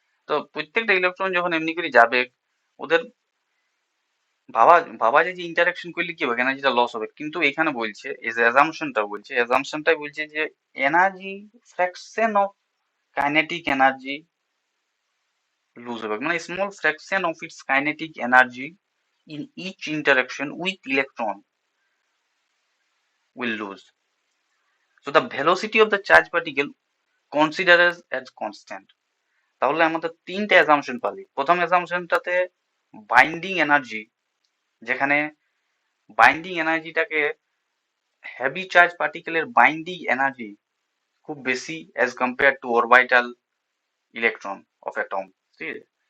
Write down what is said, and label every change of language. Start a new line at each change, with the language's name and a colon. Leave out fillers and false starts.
Bangla: তো প্রত্যেকটা ইলেকট্রন যখন এমনি করে যাবে, ওদের ভাবা ভাবা যায় যে ইন্টারাকশন করলে কি হবে, এনার্জিটা লস হবে, কিন্তু এখানে বলছে এই যে অ্যাজাম্পশনটাই বলছে যে energy fraction of kinetic energy loose হবে, মানে small fraction of its kinetic energy
English: in each interaction with electron will lose. So the velocity of the charge particle considered as constant.
Bangla: তাহলে আমাদের তিনটে অ্যাজাম্পশন পালি। প্রথম অ্যাজাম্পশনটাতে বাইন্ডিং এনার্জি, যেখানে binding এনার্জিটাকে heavy charge পার্টিকেলের binding energy খুব বেশি as compare to orbital electron of atom, ঠিক আছে।